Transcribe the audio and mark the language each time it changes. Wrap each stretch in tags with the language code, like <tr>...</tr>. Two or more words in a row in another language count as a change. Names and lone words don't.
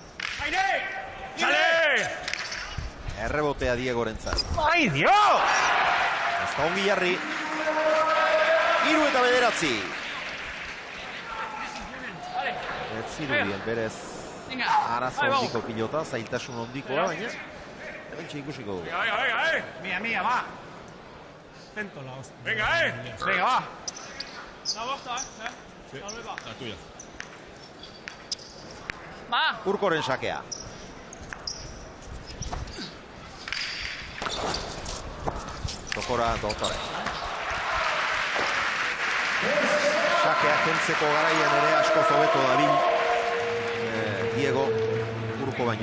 <eu>Errebotea Diegorentzat.</eu> <es>¡Ay, Dios!</es> <eu>Ez da ongi jarri. 3 eta 9. Ez zirudien berez arazo ondiko pilota, zailtasun ondikoa, baina hemen ikusiko dugu.</eu> <es>Venga, mía, va. Atento la hostia. Venga, Venga, va. La bosta, Sí, la tuya. Va.</es> <eu>Urkoren sakea. Sokora Dotore. Sakea kentzeko garaian ere asko zobeto dabil Diego Urko baino.</eu>